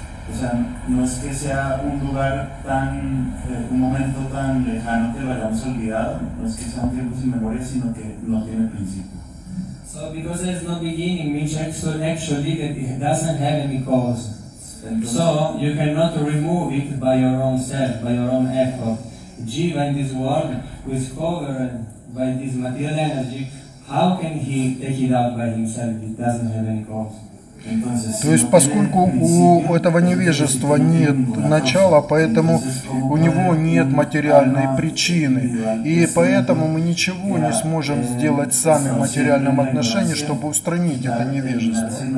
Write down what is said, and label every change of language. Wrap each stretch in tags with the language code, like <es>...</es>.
<es>O sea, no es que sea un lugar tan, un momento tan lejano que lo hayamos olvidado, no es que sea un tiempo sin memoria, sino que no tiene principio.</es> <en>So because there is no beginning, means actually that it doesn't have any cause. So you cannot remove it by your own self, by your own effort. Jiva in this world, who is covered by this material energy, how can he take it out by himself? It doesn't have any cause.</en> <ru>То есть, поскольку у этого невежества нет начала, поэтому у него нет материальной причины. И поэтому мы ничего не сможем сделать сами в материальном отношении, чтобы устранить это невежество.</ru>